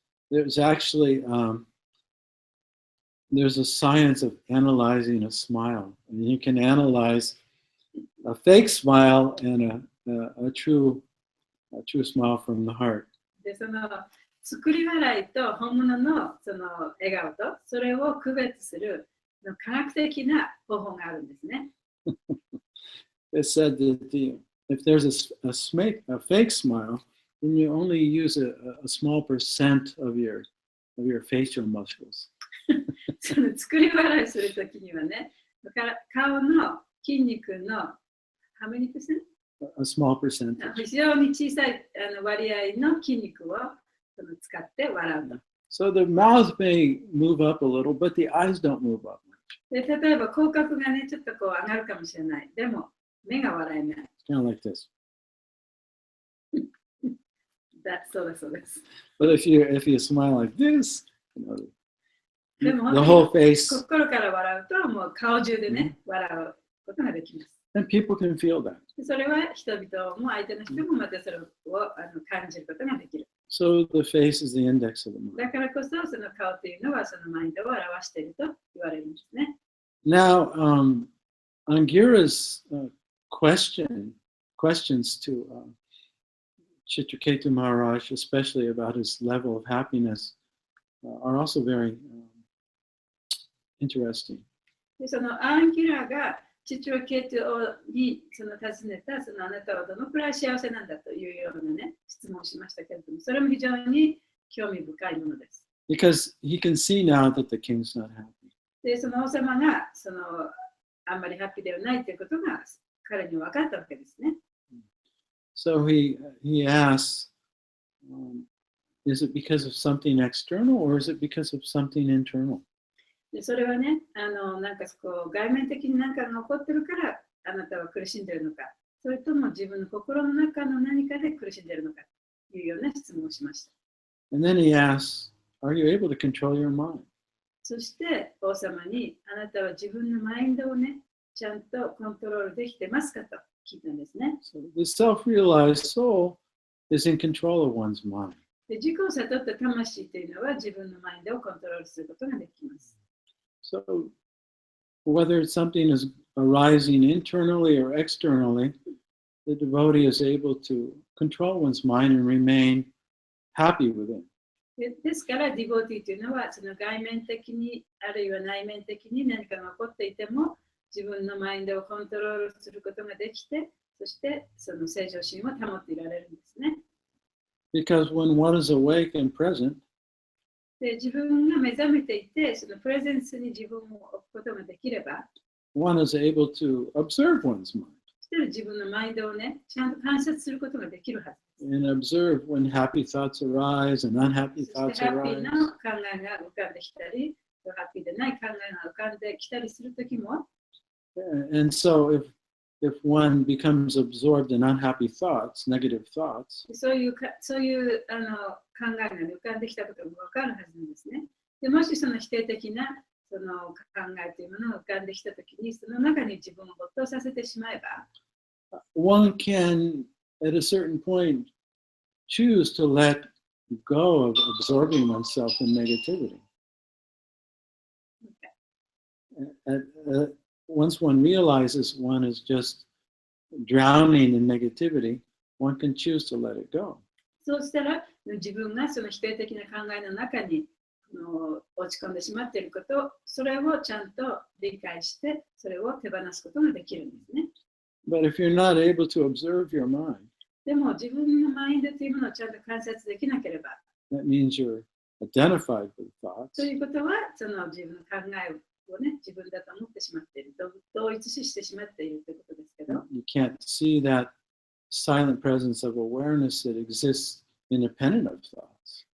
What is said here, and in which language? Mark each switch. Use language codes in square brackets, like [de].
[en] There's actually there's a science of analyzing a smile, and you can analyze a fake smile and a true smile from the heart. [ja] で、その作り笑いと本物のその笑顔とそれを区別する科学的な方法があるんですね。 [en] It said that if there's a fake smile, then you only use a small percent of your facial muscles. [ja] その作り笑いするときにはね、だから顔の筋肉の [en] how many percent? A small percentage. [ja] 非常に小さい割合の筋肉を使って笑うと。 [en] So the mouth may move up a little, but the eyes don't move up. [ja] で、例えば口角がね、ちょっとこう上がるかもしれない。でも、目が笑えない。 [en] Kind of like this. [ja] そうです。 [en] But if you smile like this, [ja] でも [en] the whole face, [ja] 心から笑うと、もう顔中でね、笑うことができます。 [en] and people can feel that. [ja] それは人々も相手の人もまたそれを感じることができる。 [en] So the face is the index of the mind. [ja] だからこそ、その顔というのはそのマインドを表していると言われるんですね。 [en] Now, Angira's questions to Chitraketu Maharaj, especially about his level of happiness, are also very interesting. [ja] で、そのアンキラがチトラケトに尋ねた、そのあなたはどのくらい幸せなんだというようなね、質問をしましたけれども、それも非常に興味深いものです。 [en] Because he can see now that the king's not happy. [ja] で、その王様があんまりハッピーではないということが彼に分かったわけですね。 [en] So he asks, is it because of something external or is it because of something internal? [ja] で、それはね、なんかこう外面的に何かが起こってるからあなたは苦しんでいるのか、それとも自分の心の中の何かで苦しんでいるのかというような質問をしました。 [en] And then he asks, are you able to control your mind? [ja] そして王様にあなたは自分のマインドをね、ちゃんとコントロールできてますかと聞いたんですね。 [en] So the self-realized soul is in control of one's mind. [ja] で、自己を悟った魂というのは自分のマインドをコントロールすることができます。 [en] So whether something is arising internally or externally, the devotee is able to control one's mind and remain happy with it. [ja] ですから、ディボーティーというのはその外面的にあるいは内面的に何かが起こっていても自分のマインドをコントロールすることができて、そしてその正常心を保っていられるんですね。 [en] Because when one is awake and present, [ja] で、自分が目覚めていて、そのプレゼンスに自分を置くことができれば、 [en] one is able to observe one's mind [ja] そして自分のマインドをね、ちゃんと観察することができるはず。 [en] and observe when happy thoughts arise and unhappy [ja] そしてハッピー [en] arise. [ja] な考えが浮かんできたり、ハッピーでない考えが浮かんできたりするときも、 [en] And so if one becomes absorbed in unhappy thoughts, negative thoughts, [ja] そういう考えが浮かんできたことも分かるはずなんですね。でもしその否定的なその考えというものが浮かんできたときに、その中に自分を没頭させてしまえば、 [en] one can, at a certain point, choose to let go of absorbing oneself in negativity. Once one realizes one is just drowning in negativity, one can choose to let it go. [ja] そうしたら自分がその否定的な考えの中に落ち込んでしまっていること、それをちゃんと理解して、それを手放すことができるんですね。 [en] But if you're not able to observe your mind, [ja] でも自分のマインドというものをちゃんと観察できなければ、 [en] that means you're identified with thoughts. [ja] ということは、その自分の考えをね、自分だと思ってしまっている、同一視してしまっているということですけど、 [en] You can't see that silent presence of awareness that exists independent of thoughts.